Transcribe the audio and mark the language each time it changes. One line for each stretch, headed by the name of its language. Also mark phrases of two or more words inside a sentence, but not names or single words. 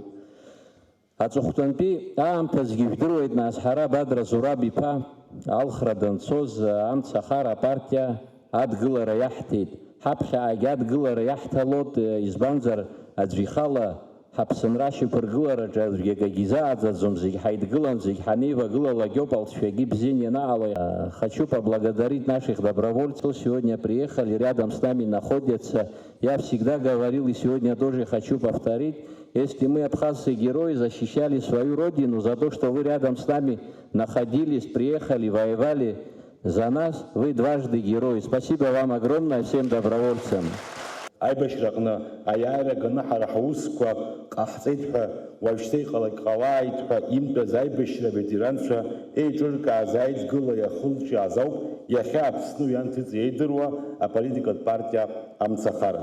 Abkhazian: Аҵыхәтәантәи аамҭазгьы ижәдыруеит, нас ҳара Бадра Зураб-иԥа алхра данцоз Амцахара апартиа адгылара иаҳҭеит. Ҳаԥхьаагьы адгылара иаҳҭалоит, избанзар аӡәы ихала ҳаԥсынра шьақәыргылараҿы аӡәгьы акагьы изааӡаӡом, зегь ҳаидгылан, зегь ҳанеивагылалак ауп алҵшәагьы бзиан ианаало.
Russian: Хочу поблагодарить наших добровольцев. Сегодня приехали, рядом с нами находятся. Я всегда говорил и сегодня тоже хочу повторить. Если мы, абхазцы герои, защищали свою родину за то, что вы рядом с нами находились, приехали, воевали за нас, вы дважды герои. Спасибо вам огромное, всем добровольцам.
Abkhazian: Аибашьраҟны аиааира ганы ҳара ҳусқәа ҟаҳҵеит ҳәа уажәшьҭа иҟалак ҟалааит ҳәа имтәаз аибашьра ветеранцәа еиҿыркааз аидгыла иахылҿиааз ауп иахьа Аԥсны ҩанҭыҵ еидыруа аполитикатә партиа амцахара.